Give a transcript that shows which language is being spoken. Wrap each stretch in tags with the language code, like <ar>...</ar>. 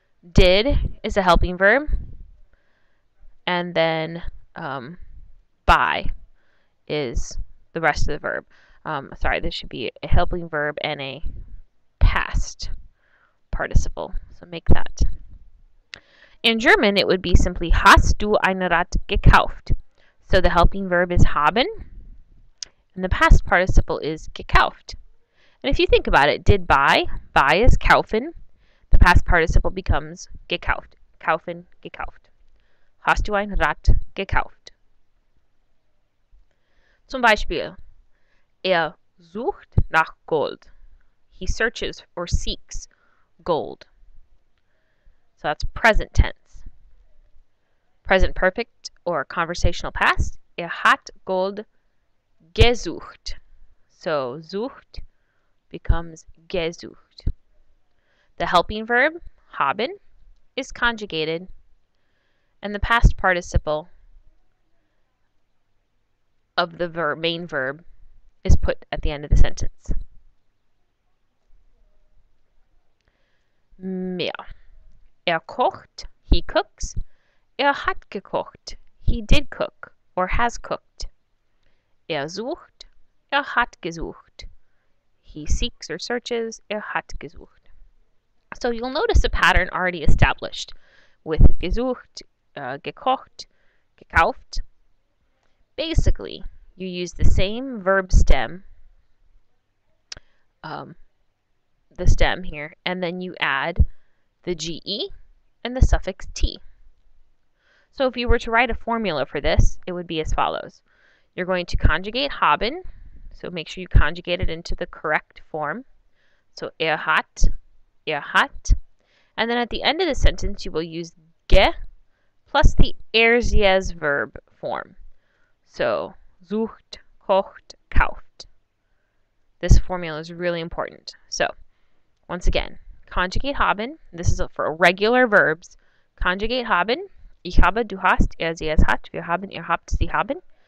<en>Did is a helping verb. And then buy is the rest of the verb. Sorry, this should be a helping verb and a past participle. So make that. In German, it would be simply</en> <de>Hast du ein Rad gekauft?</de> <en>So the helping verb is haben, and the past participle is gekauft. And if you think about it, did buy is kaufen. The past participle becomes gekauft. Kaufen, gekauft.</en> <de>Hast du ein Rad gekauft? Zum Beispiel, sucht nach Gold.</de> <en>He searches or seeks gold. So that's present tense. Present perfect or conversational past,</en> <de>hat Gold gesucht.</de> <en>So sucht becomes gesucht. The helping verb, haben, is conjugated, and the past participle of the main verb is put at the end of the sentence. Mehr. Kocht, he cooks.</en> <de>Hat gekocht,</de> <en>he did cook or has cooked.</en> <de>Sucht, hat gesucht.</de> <en>He seeks or searches,</en> <de>hat gesucht.</de> <en>So you'll notice a pattern already established with gesucht, gekocht, gekauft. Basically, you use the same verb stem, the stem here, and then you add the GE and the suffix T. So if you were to write a formula for this, it would be as follows. You're going to conjugate haben, so make sure you conjugate it into the correct form. So hat, and then at the end of the sentence, you will use ge plus the ersjes verb form. So sucht, kocht, kauft. This formula is really important. So once again, conjugate haben. This is for regular verbs. Conjugate haben.</en> <de>Ich habe, du hast, sie, es hat, wir haben, ihr habt, sie haben.</de>